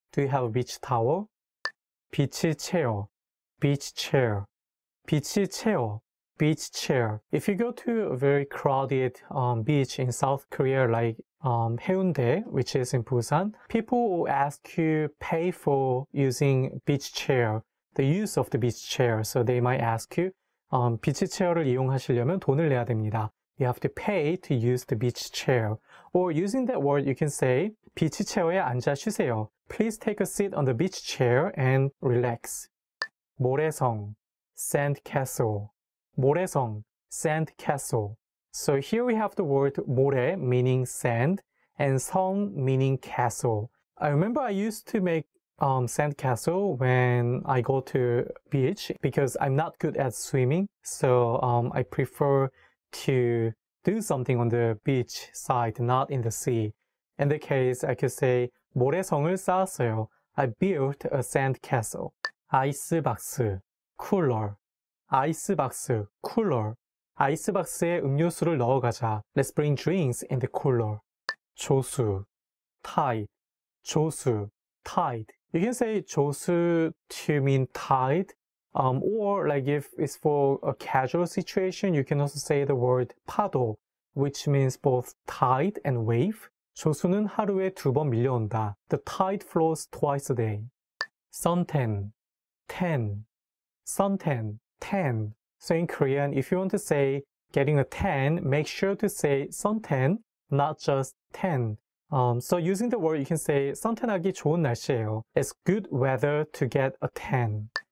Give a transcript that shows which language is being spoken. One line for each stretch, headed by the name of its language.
English: Do you have a beach towel? 비치 체어, beach chair, 비치 체어, beach chair. If you go to a very crowded beach in South Korea like Haeundae, which is in Busan, people will ask you pay for using beach chair, the use of the beach chair. So they might ask you
Korean: 비치 체어를 이용하시려면 돈을 내야 됩니다.
English: You have to pay to use the beach chair. Or using that word, you can say
Korean: 비치 체어에 앉아 쉬세요.
English: Please take a seat on the beach chair and relax. 모래성, sand castle. 모래성, sand castle. So here we have the word 모래 meaning sand and 성 meaning castle. I remember I used to make sand castle when I go to beach because I'm not good at swimming. So I prefer to do something on the beach side, not in the sea. In the case, I could say
Korean: 모래성을 쌓았어요.
English: I built a sand castle. 아이스박스, cooler. 아이스박스, cooler.
Korean: 아이스박스에 음료수를 넣어가자.
English: Let's bring drinks in the cooler. 조수, tide. 조수, tide. You can say 조수 to mean tide. Or like if it's for a casual situation, you can also say the word 파도, which means both tide and wave.
Korean: 조수는 하루에 2번 밀려온다.
English: The tide flows twice a day. suntan, tan, suntan, tan. So in Korean, if you want to say getting a tan, make sure to say suntan, not just tan. So using the word, you can say
Korean: suntan하기 좋은 날씨예요.
English: It's good weather to get a tan.